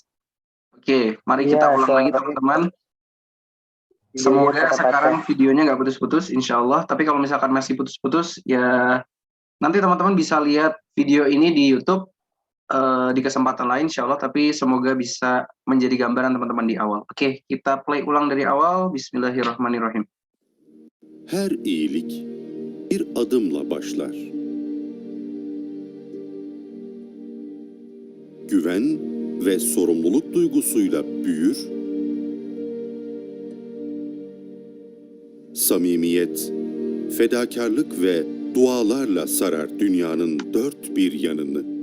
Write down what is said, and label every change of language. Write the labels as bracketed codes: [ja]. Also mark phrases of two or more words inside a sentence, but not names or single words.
[id] Oke, mari kita ulang lagi teman-teman. Semoga sekarang videonya nggak putus-putus, [ar] إن شاء الله. [id] Tapi kalau misalkan masih putus-putus, ya nanti teman-teman bisa lihat video ini di YouTube di kesempatan lain, [ar] إن شاء الله. [id] Tapi semoga bisa menjadi gambaran teman-teman di awal. Oke, kita play ulang dari awal. [ar] بسم الله الرحمن الرحيم. [tr] Her iyilik bir adımla başlar. Güven ve sorumluluk duygusuyla büyür. Samimiyet, fedakarlık ve dualarla sarar dünyanın dört bir yanını.